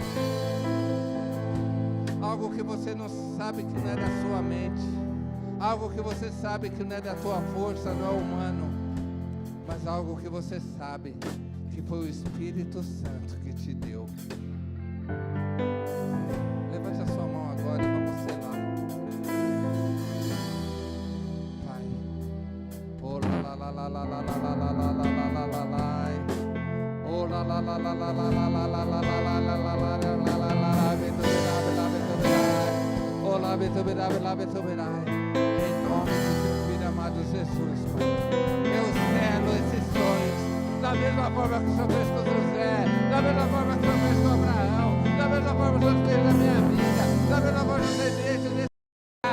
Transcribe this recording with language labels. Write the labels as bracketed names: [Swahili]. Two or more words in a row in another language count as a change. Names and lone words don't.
[Portuguese] Algo que você não sabe que não é da sua mente, algo que você sabe que não é da tua força, não é humano, mas algo que você sabe que foi o Espírito Santo que te deu. Levante a sua mão agora e vamos selar. Pai, oh la la la la la la la la la la la la la la, oh la la la la la la la la la la la la la la la la. Olá, Betoberai, em nome do teu filho amado Jesus, Pai. Eu selo esses sonhos, da mesma forma que o Senhor fez com José, da mesma forma que o Senhor fez com Abraão, da mesma forma que o Senhor fez na minha vida, da mesma forma que o Senhor fez nesse lugar.